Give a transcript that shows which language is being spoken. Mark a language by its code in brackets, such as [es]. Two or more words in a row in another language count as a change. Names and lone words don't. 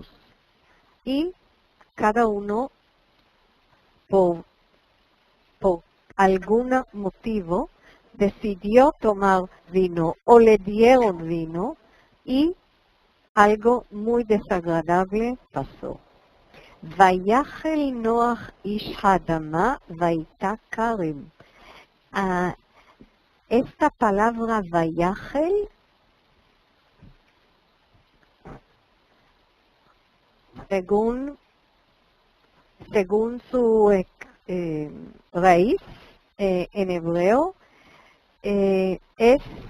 [es] Y cada uno, por algún motivo, decidió tomar vino o le dieron vino y algo muy desagradable pasó. [he] ויחל נח איש האדמה ויטע כרם. [es] Esta palabra Vayachel, según su raíz en hebreo, es